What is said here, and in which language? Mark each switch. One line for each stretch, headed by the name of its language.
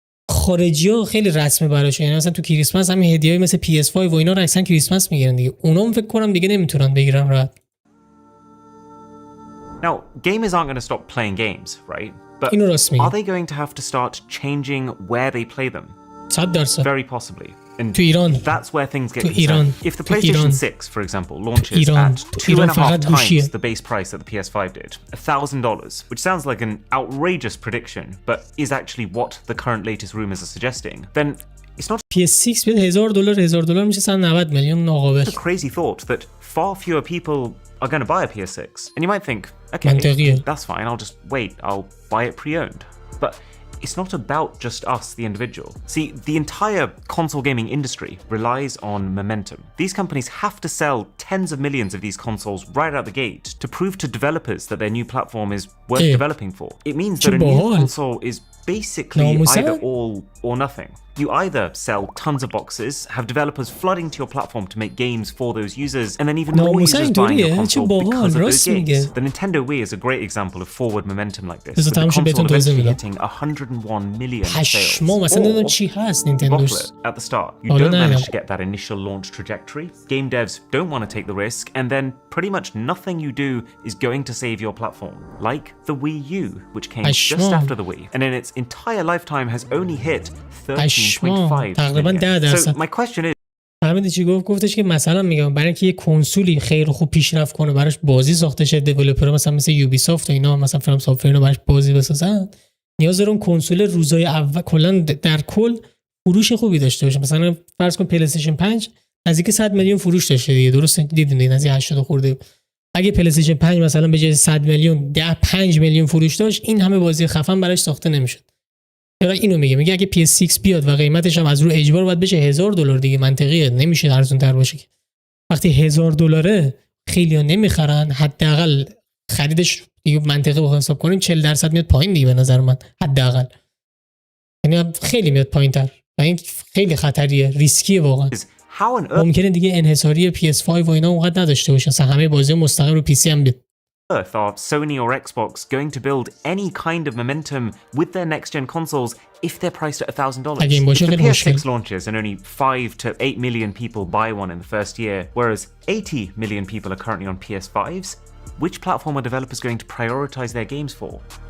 Persian: خارجی‌ها خیلی رسمه براش، یعنی مثلا تو کریسمس همین هدیه‌ای مثل PS5 و اینا رو اکثرا کریسمس میگیرن دیگه، اونام فکر کنم دیگه نمیتونن بگیرن راحت.
English: Now, gamers aren't going to stop playing games, right? But
Persian: اینو راست میگه.
English: are they going to have to start changing where they play them? 100%. Very possibly. And
Persian: تو ایران.
English: that's where things get
Persian: تو ایران.
English: concerned. If the PlayStation 6, for example, launches at 2.5 times the base price that the PS5 did, $1,000, which sounds like an outrageous prediction, but is actually what the current latest rumors are suggesting, then it's not
Persian: PS6 بیاد $1,000 میشه 190 میلیون ناقابل.
English: a crazy thought that far fewer people are going to buy a PS6. And you might think, okay,
Persian: منطقیه.
English: that's fine, I'll just wait, I'll buy it pre-owned. But it's not about just us, the individual. See, the entire console gaming industry relies on momentum. These companies have to sell tens of millions of these consoles right out the gate to prove to developers that their new platform is worth developing for. It means that a new console is basically either all or nothing. You either sell tons of boxes, have developers flooding to your platform to make games for those users, and then even more users buying your console because of those games. The Nintendo Wii is a great example of forward momentum like this, with the console eventually hitting 101 million sales. Booklet at the start. You don't manage to get that initial launch trajectory. Game devs don't want to take the risk, and then pretty much nothing you do is going to save your platform. Like the Wii U, which came just after the Wii, and in its entire lifetime has only hit 13.5 million. So my question is
Persian: همین چی گفتش که مثلا میگم برای اینکه یه کنسولی خیلی خوب پیشرفت کنه براش بازی ساخته شه، دیولپرها مثل یوبی سافت و اینا مثلا فرام سافت اینا براش بازی بسازن، نیاز داره اون کنسول روزای اول کلا در کل فروش خوبی داشته باشه. مثلا فرض کن پلی استیشن 5 نزدیک 100 میلیون فروش داشته دیگه، درست دیدین دیگه، نزدیک 80 خورده. اگه پلی استیشن 5 مثلا به جای 100 میلیون 5 میلیون فروش داشت، این همه بازی خفن براش ساخته نمیشد. چرا اینو میگه اگه PS6 بیاد و قیمتش هم از رو اجبار باید بشه $1,000 دیگه، منطقیه، نمیشه ارزون تر باشه که. وقتی $1,000 خیلی‌ها نمیخرن، حداقل خریدش دیگه منطقی بخوام حساب کنیم 40% میاد پایین دیگه به نظر من، حداقل. یعنی خیلی میاد پایین‌تر و این خیلی خطریه، ریسکیه واقعا. ممکنه دیگه انحصاری PS5 و اینا اونقدر نداشته باشه، مثلا همه بازی مستقیم رو PC هم بیاد.
English: Are Sony or Xbox going to build any kind of momentum with their next-gen consoles if they're priced at $1,000? If the PS6 launches and only 5 to 8 million people buy one in the first year, whereas 80 million people are currently on PS5s, which platform are developers going to prioritize their games for?